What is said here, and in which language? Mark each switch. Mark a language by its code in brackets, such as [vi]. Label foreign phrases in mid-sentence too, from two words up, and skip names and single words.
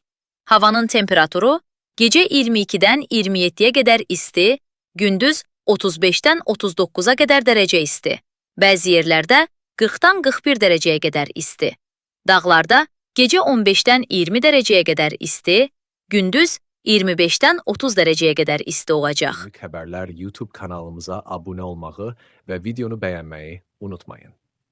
[az] Havanın temperaturu gecə 22-dən 27-yə qədər isti, gündüz 35-dən 39-a qədər dərəcə isti. Bəzi yerlərdə 40-dan 41 dərəcəyə qədər isti. Dağlarda gecə 15-dən 20 dərəcəyə qədər isti, gündüz 25-dən 30 dərəcəyə qədər isti olacaq. [tr] Günlük haberler YouTube kanalımıza abone olmayı ve videonu beğenmeyi unutmayın.